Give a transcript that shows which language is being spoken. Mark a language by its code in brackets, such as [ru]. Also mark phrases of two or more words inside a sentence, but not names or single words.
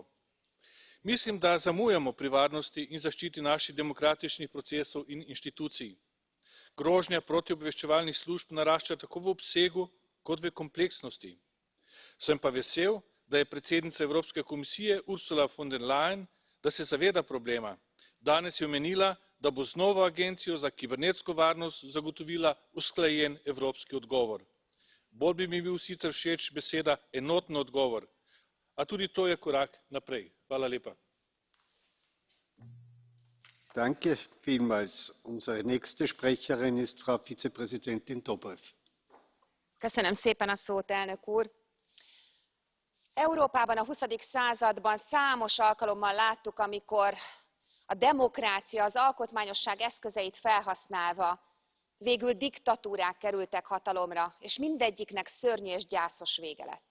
[sl] Mislim, da zamujamo pri varnosti in zaščiti naših demokratičnih procesov in inštitucij. Grožnja protiobveščevalnih služb narašča tako v obsegu kot v kompleksnosti. Sem pa vesel, da je predsednica Evropske komisije Ursula von der Leyen, da se zaveda problema. Danes je omenila, da bo z novo agencijo za kibernetsko varnost zagotovila usklajen evropski odgovor. Bolj bi mi bil sicer všeč beseda enoten odgovor, a tudi to je korak naprej. Hvala lepa. [de] Danke vielmals. Unsere nächste Sprecherin ist Frau Vizepräsidentin Dobrev. [hu] Köszönöm szépen a szót, elnök úr! Európában a 20. században számos alkalommal láttuk, amikor a demokrácia, az alkotmányosság eszközeit felhasználva végül diktatúrák kerültek hatalomra, és mindegyiknek szörnyű és gyászos vége lett.